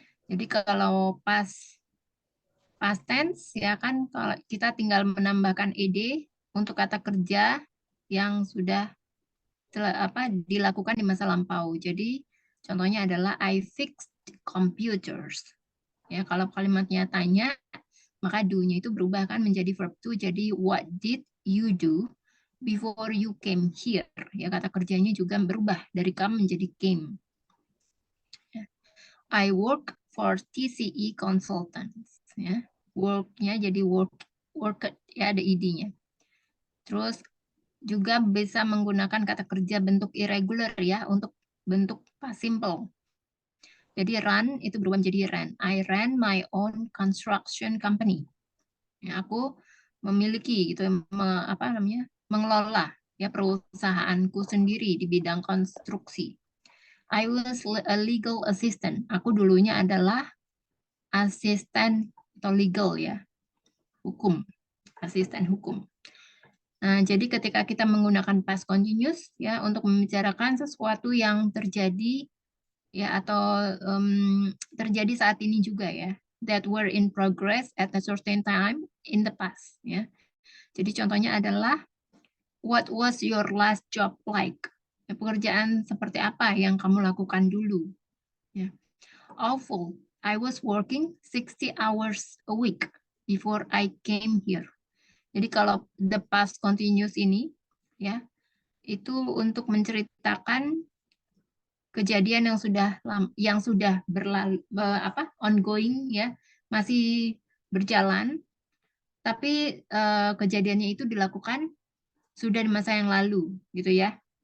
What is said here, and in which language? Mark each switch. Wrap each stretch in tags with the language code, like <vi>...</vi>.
<id>Jadi kalau past tense ya kan, kalau kita tinggal menambahkan ed untuk kata kerja yang sudah dilakukan di masa lampau. Jadi contohnya adalah</id> <en>I fixed computers.</en> <id>Ya, kalau kalimatnya tanya, maka do-nya itu berubah kan menjadi verb to. Jadi</id> <en>what did you do before you came here?</en> <id>Ya, kata kerjanya juga berubah dari come menjadi came.</id> <en>I work for TCE Consultants.</en> <id>Ya. Work-nya jadi worked ya, ada id-nya. Terus juga bisa menggunakan kata kerja bentuk irregular ya untuk bentuk past simple. Jadi run itu berubah menjadi ran.</id> <en>I ran my own construction company.</en> <id>Ya, aku memiliki gitu mengelola ya perusahaanku sendiri di bidang konstruksi.</id> <en>I was a legal assistant.</en> <id>Aku dulunya adalah asisten atau legal ya, hukum, asisten hukum. Nah, jadi ketika kita menggunakan past continuous ya untuk membicarakan sesuatu yang terjadi ya atau terjadi saat ini juga ya,</id> <en>that were in progress at a certain time in the past</en> <id>ya. Jadi contohnya adalah</id> <en>what was your last job like?</en> <id>Ya, pekerjaan seperti apa yang kamu lakukan dulu?</id> <en>Ya. Awful. I was working 60 hours a week before I came here.</en> <id>Jadi kalau the past continuous ini ya itu untuk menceritakan kejadian yang sudah berlalu ongoing ya, masih berjalan tapi kejadiannya itu dilakukan sudah di masa yang lalu gitu ya.</id>